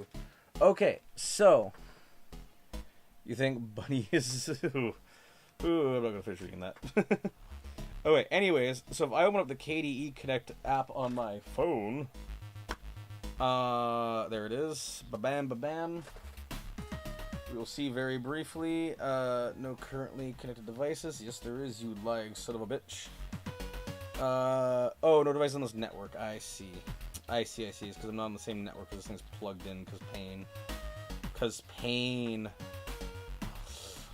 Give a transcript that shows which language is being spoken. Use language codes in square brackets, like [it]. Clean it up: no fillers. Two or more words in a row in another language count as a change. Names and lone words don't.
[en] Okay, so you think Bunny is? Ooh, I'm not gonna finish reading that. Okay, anyways, so if I open up the KDE Connect app on my phone, there it is. Ba-bam, ba-bam. We'll see very briefly. No currently connected devices. Yes, there is, you lying son of a bitch. Oh, no device on this network. I see. It's because I'm not on the same network because this thing's plugged in because pain.